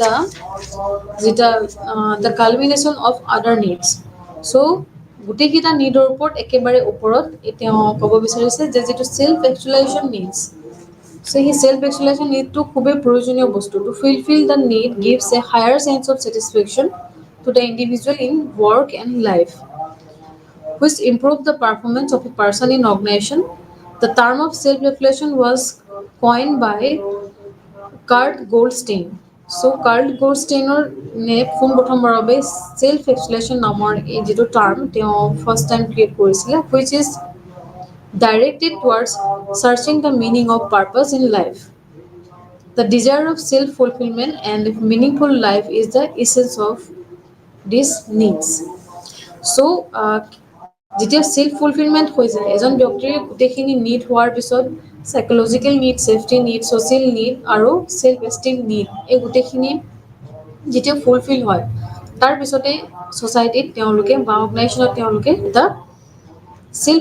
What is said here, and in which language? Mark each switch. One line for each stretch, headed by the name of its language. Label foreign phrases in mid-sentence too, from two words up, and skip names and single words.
English: the culmination of other needs
Assamese: চ' গোটেইকেইটা নিডৰ ওপৰত একেবাৰে ওপৰত তেওঁ ক'ব বিচাৰিছে যে যিটো
English: self actualization needs
Assamese: চ' সেই
English: self actualization need
Assamese: খুবেই প্ৰয়োজনীয় বস্তু
English: to fulfill the need gives a higher sense of satisfaction to the individual in work and life, which improve the performance of a person in organization. The term of self-reflection was coined by Kurt Goldstein.
Assamese: So Kurt Goldsteiner নে পোনপ্ৰথমবাৰৰ বাবে
English: self expression
Assamese: নামৰ এই যিটো টাৰ্ম তেওঁ
English: first time create
Assamese: কৰিছিলে
English: which is directed towards searching the meaning of purpose in life. The desire of self-fulfillment and meaningful life is the essence of these needs.
Assamese: So যেতিয়া
English: self fulfillment
Assamese: হৈ যায় এজন ব্যক্তিৰ গোটেইখিনি নিড হোৱাৰ পিছত
English: psychological need safety need social need
Assamese: আৰু ছেল্ফ
English: esteem need
Assamese: এই গোটেইখিনি যেতিয়া ফুলফিল হয় তাৰপিছতে ছ'চাইটিত তেওঁলোকে বা অৰ্গেনাইজেশ্যনত তেওঁলোকে এটা ছেল্ফ